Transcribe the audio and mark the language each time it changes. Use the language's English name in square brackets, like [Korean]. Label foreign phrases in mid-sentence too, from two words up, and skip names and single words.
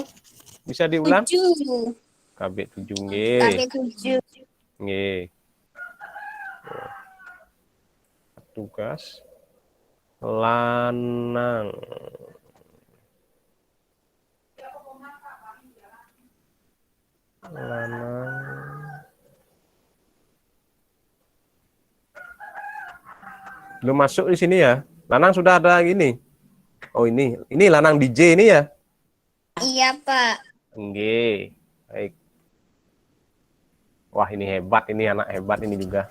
[Indonesian] Bisa diulang? 7. KB 7 KB nggih. 7. Nggih. Tugas Lanang. Lanang. Belum masuk di sini ya? Lanang sudah ada gini. Oh ini Lanang DJ ini ya? Iya, Pak. Nggih. Baik. Wah, ini hebat, ini anak hebat ini juga.